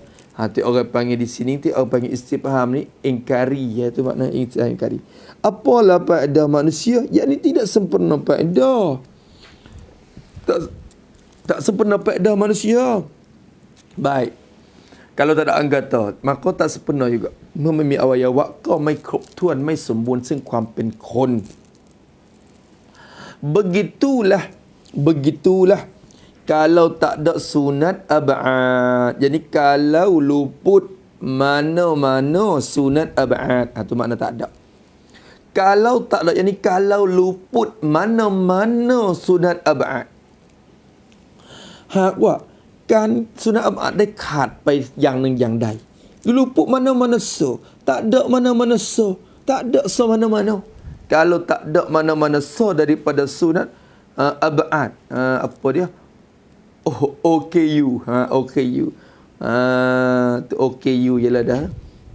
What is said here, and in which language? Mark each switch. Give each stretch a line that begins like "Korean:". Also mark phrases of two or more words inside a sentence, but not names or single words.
Malay: Tu orang panggil di sini, tu orang panggil istifham ni ingkari, iaitu makna ingkari. Apalah faedah manusia? Yakni tidak sempurna faedah. Tak sempurna faedah manusia. Baik. Kalau tak ada anggota, maka tak sempurna juga. Memimi awayawak kau
Thai: ไม่ครบถ้วนไม่สมบูรณ์ซึ่งความเป็นคน Begitulah.
Malay: Kalau tak ada sunat ab'ad. Jadi kalau luput mana-mana sunat ab'ad, itu makna tak ada. Kalau tak ada, yani kalau luput mana-mana sunat ab'ad. Hak
Thai: ว่าการสุนัตอับได้ขาดไปอย่างหนึ่งอย่างใด
Malay: luput mana-mana so, tak ada mana-mana so, tak ada so mana-mana. Kalau tak ada mana-mana so daripada sunat ab'ad, apa dia? OKU. OKU. Tu OKU ialah dah.